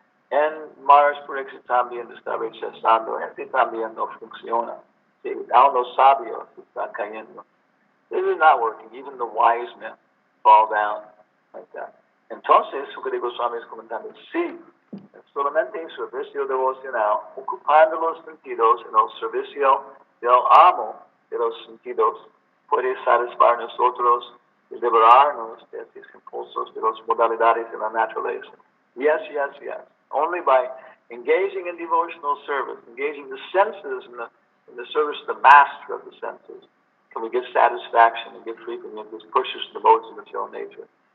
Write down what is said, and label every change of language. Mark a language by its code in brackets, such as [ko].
[es] En Maharaj Pariksit también está rechazando, también no funciona. Sí, aún los sabios están cayendo. [en] This is not working. Even the wise men fall down like that. [es] Entonces, Sukadeva Goswami es comentando, sí, solamente en servicio devocional, ocupando los sentidos en el servicio del amo de los sentidos, puede satisfacer nosotros y liberarnos de estos impulsos de las modalidades de la naturaleza. [en] Yes. Only by engaging in devotional service, engaging the senses in the service of the master of the senses, can we get satisfaction and get free from this pushes the modes of material nature.